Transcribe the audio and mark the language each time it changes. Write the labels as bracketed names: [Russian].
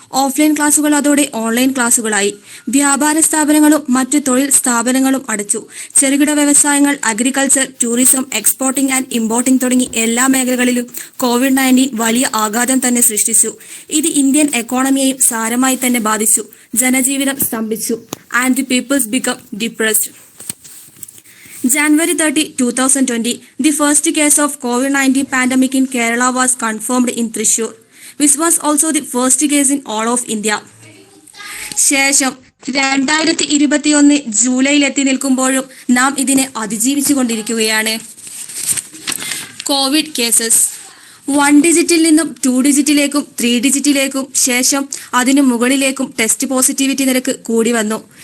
[Malayalam] Offline ക്ലാസുകൾ അതോടെ online ക്ലാസുകളായി. വ്യാപാര സ്ഥാപനങ്ങളും മറ്റ് തൊഴിൽ സ്ഥാപനങ്ങളും അടച്ചു. ചെറുകിട വ്യവസായങ്ങൾ, agriculture, tourism, [English] exporting and importing [Malayalam] തുടങ്ങി എല്ലാ മേഖലകളിലും COVID-19 വലിയ ആഘാതം തന്നെ സൃഷ്ടിച്ചു. ഇത് ഇന്ത്യൻ എക്കോണമിയെയും സാരമായി തന്നെ ബാധിച്ചു. ജനജീവിതം സ്തംഭിച്ചു. [English] And the peoples become depressed. January 30, 2020, the first case of COVID-19 pandemic in Kerala was confirmed in Thrissur, which was also the first case in all of India. [Malayalam] ശേഷം 2021 ജൂലൈയിൽ എത്തി നിൽക്കുമ്പോഴും നാം ഇതിനെ അതിജീവിച്ചു കൊണ്ടിരിക്കുകയാണ്. കോവിഡ് കേസസ് 1 ഡിജിറ്റിൽ നിന്നും 2 ഡിജിറ്റിലേക്കും 3 ഡിജിറ്റിലേക്കും ശേഷം അതിനു മുകളിലേക്കും ടെസ്റ്റ് പോസിറ്റിവിറ്റി നിരക്ക് കൂടി വന്നു.